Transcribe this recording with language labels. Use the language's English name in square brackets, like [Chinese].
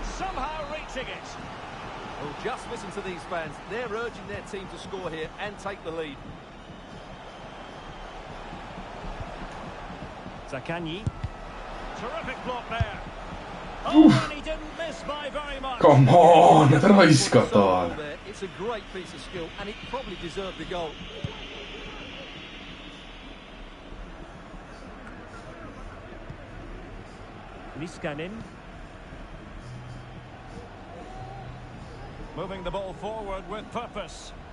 [English] Somehow reaching it. Well, just listen to these fans. They're urging their team to score here and take the lead. Zaccagni. Terrific block there. Oh, and he didn't miss by very much. Come on, [Finnish] näitä raiskataan. [English] It's a great piece of skill and it probably deserved the goal. Niskanen. Moving the ball forward with purpose.